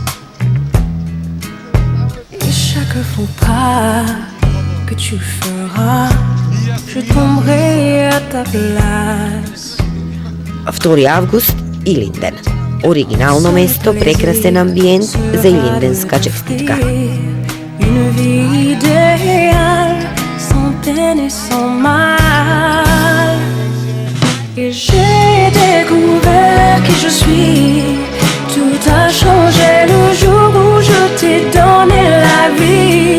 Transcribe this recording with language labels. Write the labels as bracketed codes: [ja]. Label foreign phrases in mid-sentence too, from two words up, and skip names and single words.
[fr] Et chaque faux pas que tu feras, je tomberai à ta place. [mk] 2 август, Илинден. Оригинално место, прекрасен амбиент за илинденска честитка. [fr] Une vie idéale, sans peine et sans mal. Et j'ai découvert qui je suis. Tout a changé le jour où je t'ai donné la vie.